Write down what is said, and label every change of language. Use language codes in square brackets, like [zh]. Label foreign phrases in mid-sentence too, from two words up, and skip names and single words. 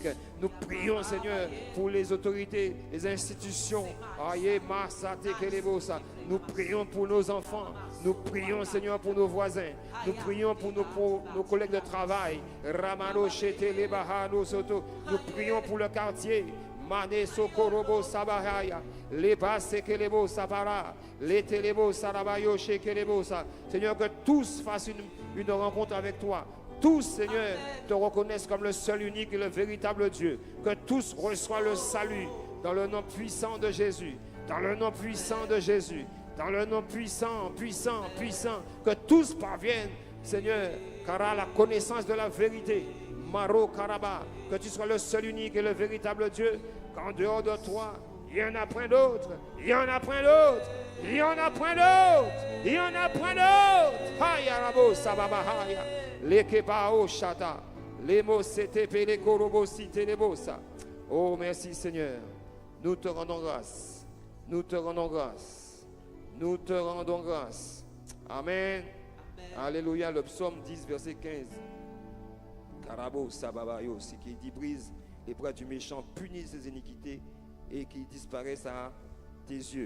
[fr] Nous prions, Seigneur, pour les autorités, les institutions. Nous prions pour nos enfants. Nous prions, Seigneur, pour nos voisins. Nous prions pour nos collègues de travail. Nous prions pour le quartier. Mane Sokorobo Sabahaya, Leba Sekelebo Sabara, Letelebo Sarabayo Shekelebosa. Seigneur, que tous fassent une rencontre avec toi. Tous, Seigneur, te reconnaissent comme le seul, unique et le véritable Dieu. Que tous reçoivent le salut dans le nom puissant de Jésus. Dans le nom puissant de Jésus. Dans le nom puissant, puissant, puissant. Que tous parviennent, Seigneur, car à la connaissance de la vérité. Maro Karaba, que tu sois le seul, unique et le véritable Dieu. Qu'en dehors de toi, il n'y en a point d'autre. Il n'y en a point d'autre. Il n'y en a point d'autre. Il n'y en a point d'autre. Haya rabo sababa haya. Lekebao shata. Lemo setepe le korobo site lebosa. Oh, merci Seigneur. Nous te rendons grâce. Nous te rendons grâce. Nous te rendons grâce. Amen. Alléluia. Le psaume 10, verset 15. Karabo sababayo, c'est qui dit brise les bras du méchant, punit ses iniquités et qui disparaissent à tes yeux.